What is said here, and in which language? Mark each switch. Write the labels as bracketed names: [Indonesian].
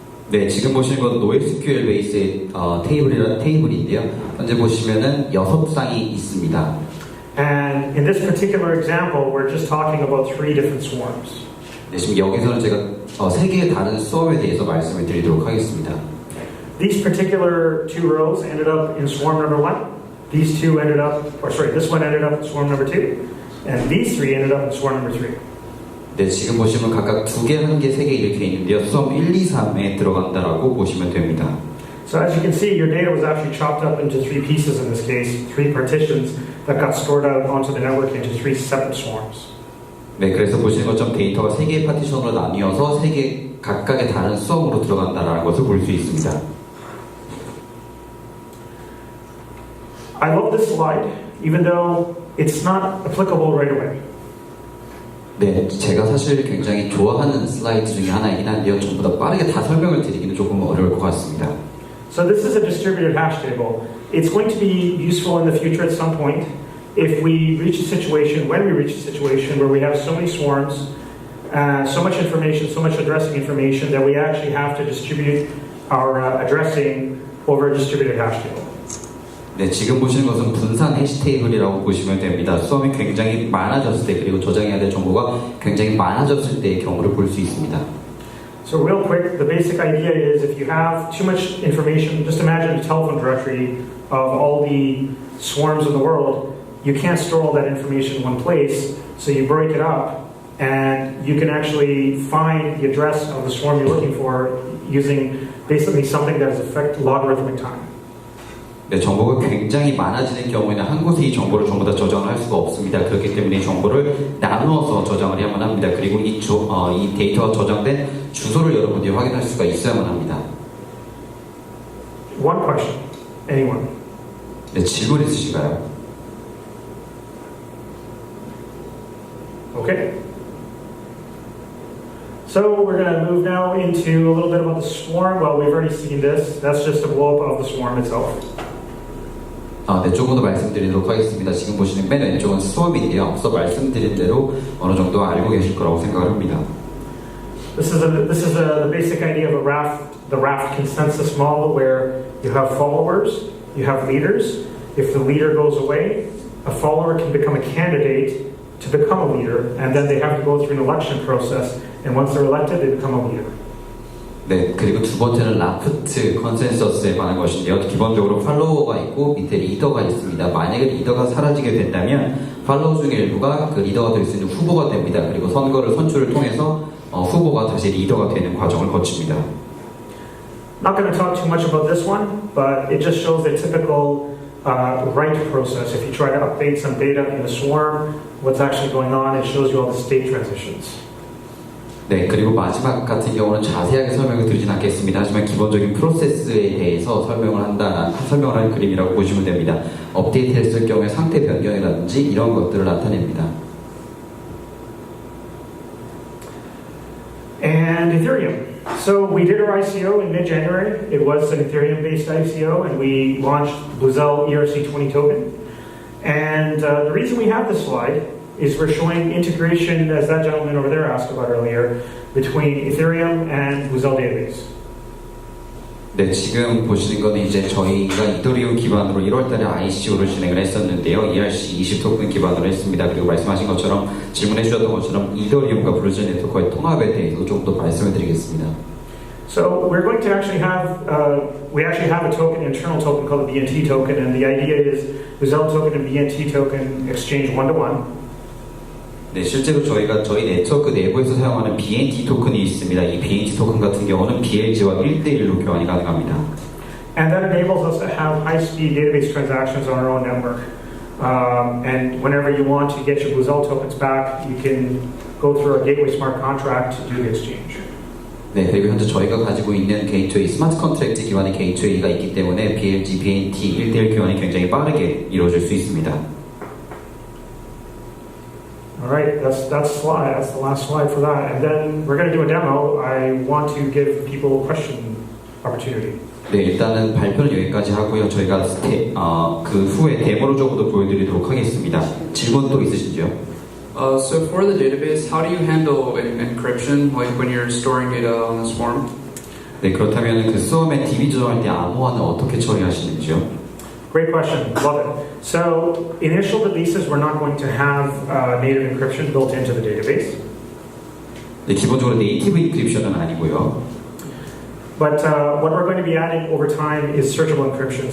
[Korean] 네, 지금 보시는 건 NoSQL 베이스의 테이블인데요. 현재 보시면은 6쌍이 있습니다. [English] And in this particular example, we're just talking about 3 different swarms. [Korean] 네, 지금 여기서는 제가 3개의 다른 수업에 대해서 말씀을 드리도록 하겠습니다. [English] These particular 2 rows ended up in swarm number 1. These 2 ended up, this one ended up in swarm number 2. And these 3 ended up in swarm number 3. [Korean] 네, 지금 보시면 각각 2개, 1개, 3개 이렇게 있는데요. 수업 1, 2, 3에 들어간다라고 보시면 됩니다. [English] So as you can see, your data was actually chopped up into 3 pieces in this case, 3 partitions that got stored out onto the network into 3 separate swarms. [Korean] 네, 그래서 보시는 것처럼 데이터가 3개의 파티션으로 나뉘어서 3개 각각의 다른 수업으로 들어간다는 것을 볼 수 있습니다. [English] I love this slide, even though it's not applicable right away. [Korean] 네, 제가 사실 굉장히 좋아하는 슬라이드 중에 하나이긴 한데요. 전부 다 빠르게 다 설명을 드리기는 조금 어려울 것 같습니다. [English] So this is a distributed hash table. It's going to be useful in the future at some point if we reach a situation, when we reach a situation where we have so many swarms, so much information, so much addressing information that we actually have to distribute our addressing over a distributed hash table. [Korean] 네, 지금 보시는 것은 분산 해시 테이블이라고 보시면 됩니다. 수험이 굉장히 많아졌을 때 그리고 저장해야 될 정보가 굉장히 많아졌을 때의 경우를 볼 수 있습니다. [English] So real quick, the basic idea is if you have too much information, just imagine a telephone directory of all the swarms in the world. You can't store all that information in one place, so you break it up and you can actually find the address of the swarm you're looking for using basically something that is logarithmic time. [Korean] 네, 정보가 굉장히 많아지는 경우에는 한 곳에 이 정보를 전부 다 저장을 할 수가 없습니다. 그렇기 때문에 이 정보를 나누어서 저장을 해야만 합니다. 그리고 이 데이터가 저장된 주소를 여러분들이 확인할 수가 있어야만 합니다. [English] One question. Anyone? [Korean] 네, 질문 있으신가요? [English] Okay. So we're going to move now into a little bit about the swarm. Well, we've already seen this. That's just a blow-up of the swarm itself. [Korean] 네, 조금 더 말씀드리도록 하겠습니다. 지금 보시는 맨 왼쪽은 수업인데요. 앞서 말씀드린 대로 어느 정도 알고 계실 거라고 생각을 합니다. [English] This is the basic idea of the raft consensus model, where you have followers, you have leaders. If the leader goes away, a follower can become a candidate to become a leader, and then they have to go through an election process. And once they're elected, they become a leader. [Korean] 네, 그리고 두 번째는 라프트 컨센서스에 관한 것인데요. 기본적으로 팔로워가 있고 밑에 리더가 있습니다. 만약에 리더가 사라지게 된다면 팔로워 중에 일부가 그 리더가 될 수 있는 후보가 됩니다. 그리고 선출을 통해서 후보가 다시 리더가 되는 과정을 거칩니다. [English] Not going to talk too much about this one, but it just shows the typical write process. If you try to update some data in a swarm, what's actually going on, it shows you all the state transitions. [Korean] 네, 그리고 마지막 같은 경우는 자세하게 설명을 드리진 않겠습니다. 하지만 기본적인 프로세스에 대해서 설명을 할 그림이라고 보시면 됩니다. 업데이트했을 경우에 상태 변경이라든지 이런 것들을 나타냅니다. [English] And Ethereum. So we did our ICO in mid-January. It was an Ethereum-based ICO, and we launched Bluzelle ERC20 token. And the reason we have this slide is we're showing integration, as that gentleman over there asked about earlier, between Ethereum and Bluzelle database. [Korean] 네, 지금 보시는 거는 이제 저희가 이더리움 기반으로 1월달에 ICO를 진행을 했었는데요. ERC20 토큰 기반으로 했습니다. 그리고 말씀하신 것처럼 질문해 주셨던 것처럼 이더리움과 블루즈 네트워크의 통합에 대해서 좀 더 말씀을 드리겠습니다. [English] So we're going to actually have, we actually have a token, internal token called the BNT token, and the idea is the Zell token and BNT token exchange one-to-one. [Korean] 네, 실제로 저희가 저희 네트워크 내부에서 사용하는 BNT 토큰이 있습니다. 이 BNT 토큰 같은 경우는 BLG와 1대1로 교환이 가능합니다. [English] And that enables us to have high-speed database transactions on our own network. And whenever you want to get your Bluzelle tokens back, you can go through our Gateway Smart Contract to do the exchange. [Korean] 네, 그리고 현재 저희가 가지고 있는 게이트웨이, 스마트 컨트랙트 기반의 게이트웨이가 있기 때문에 BLG, BNT 1대1 교환이 굉장히 빠르게 이루어질 수 있습니다. [English] All right, that's the last slide for that. And then we're going to do a demo. I want to give people a question opportunity. [Korean] 네, 일단은 발표는 여기까지 하고요. 저희가 그 후에 데모를 조금 더 보여드리도록 하겠습니다. 질문 또 있으신지요? [English] So for the database, how do you handle encryption, like when you're storing data on the Swarm? [Korean] 네, 그렇다면 그 수험의 DB 조정할 때 암호화는 어떻게 처리하시는지요? [English] Great question, love it. So initial releases, we're not going to have native encryption built into the database. [Korean] 네, 기본적으로 네이티브 인크립션은 아니고요. [English] But what we're going to be adding over time is searchable encryption.